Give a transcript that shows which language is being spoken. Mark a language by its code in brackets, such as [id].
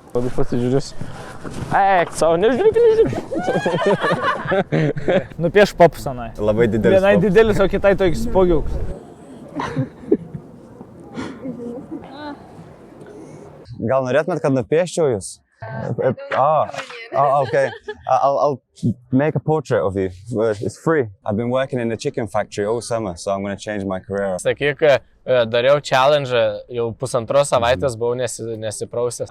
[lt] Labai pasižiūrės. Eik, savo, nežiūrėk. Nupieš popsanai. Labai didelis. Vienai didelis, o kitai toks spogiuks. Gal norėtumėt, kad nupieščiau jūs? [en] Okay. I'll make a portrait of you. It's free. I've been working in the chicken factory all summer, so I'm going to change my career. [lt] Sakyk, dariau challenge, jau 1,5 savaitės buvau nesiprausęs.